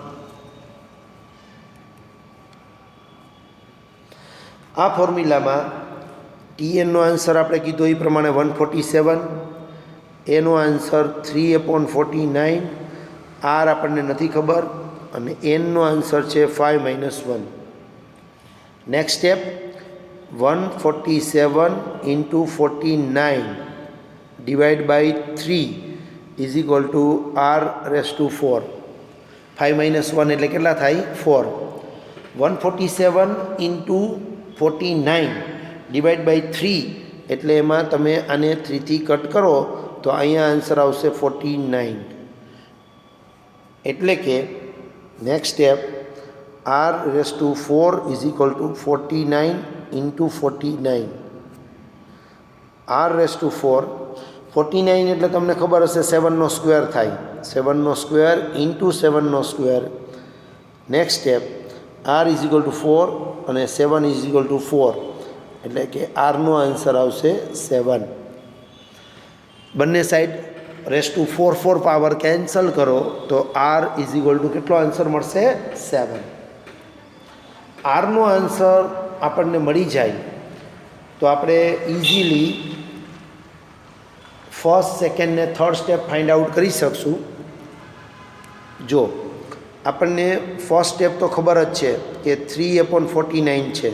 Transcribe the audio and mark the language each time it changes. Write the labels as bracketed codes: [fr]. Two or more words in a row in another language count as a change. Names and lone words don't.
[gu] આ ફોર્મ્યુલામાં TNનો આન્સર આપણે કીધો એ પ્રમાણે 147, એનો આન્સર 3/49, R આપણને નથી ખબર, અને Nનો આન્સર છે 5-1. [en] next step, 147 into 49 divided by 3 is equal to r raised to 4. [gu] 5 minus 1 એટલે કેટલા થાય? 4. [en] 147 into 49 divided by 3 [gu] એટલે એમાં તમે આને 3 થી કટ કરો તો અહીંયા આન્સર આવશે 49. એટલે કે [en] next step r raised to 4 is equal to 49 into 49. r raised to 4 [gu] 49 એટલે તમને ખબર હશે 7નો સ્ક્વેર થાય. 7નો [en] square into [gu] 7નો સ્ક્વેર. [en] next step r is equal to 4 [gu] અને [en] 7 is equal to 4 [gu] એટલે કે rનો આન્સર આવશે 7. બંને [en] side raise to 4 power cancel [gu] કરો તો [en] r is equal to [gu] કેટલો આન્સર મળશે? 7. rનો આન્સર આપણને મળી જાય તો આપણે [en] easily first, second [gu] ને [en] third step find out [gu] કરી શકશું. જો આપણને [en] first step [gu] તો ખબર જ છે કે 3/49 છે.